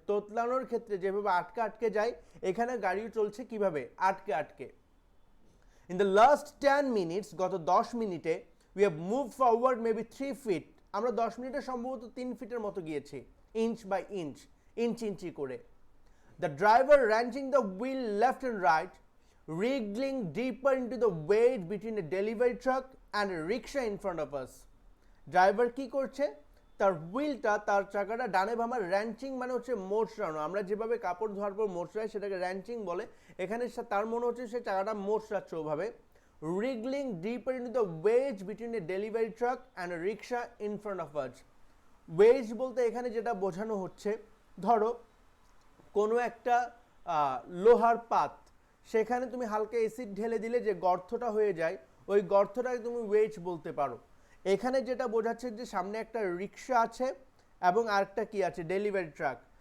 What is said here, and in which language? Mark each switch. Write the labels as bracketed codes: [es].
[bn] তোতলানোর ক্ষেত্রে যেভাবে আটকে আটকে যায়, এখানে গাড়ি চলছে কিভাবে আটকে আটকে। [en] in the last 10 minutes, [bn] গত 10 মিনিটে [en] we have move forward maybe 3 feet, [bn] আমরা 10 মিনিটে সম্ভবত 3 ফিটের মতো গিয়েছি, [en] inch by inch, [bn] ইঞ্চি করে। [en] The driver wrenching the wheel left and right, wriggling deeper into the weight between a delivery truck and a rickshaw in front of us. [bn] Driver কি করছে, তার হুইলটা, তার চাকাটা ডানে বামে র্যাঞ্চিং মানে হচ্ছে মোচড়ানো। আমরা যেভাবে কাপড় ধোয়ার পর মোচড়াই সেটাকে র্যাঞ্চিং বলে, এখানে তার মনে হচ্ছে সে চাকাটা মোচড়াচ্ছে ওভাবে। [en] wriggling deeper into the wedge between a delivery truck and a rickshaw in front of us. [bn] wedge বলতে এখানে যেটা বোঝানো হচ্ছে, ধরো কোনো একটা লোহার পাত, সেখানে তুমি হালকা অ্যাসিড ঢেলে দিলে যে গর্তটা হয়ে যায়, ওই গর্তটাকে তুমি ওয়েজ বলতে পারো। এখানে যেটা বোঝাচ্ছে যে সামনে একটা রিক্সা আছে এবং আরেকটা কি আছে, ডেলিভারি ট্রাক।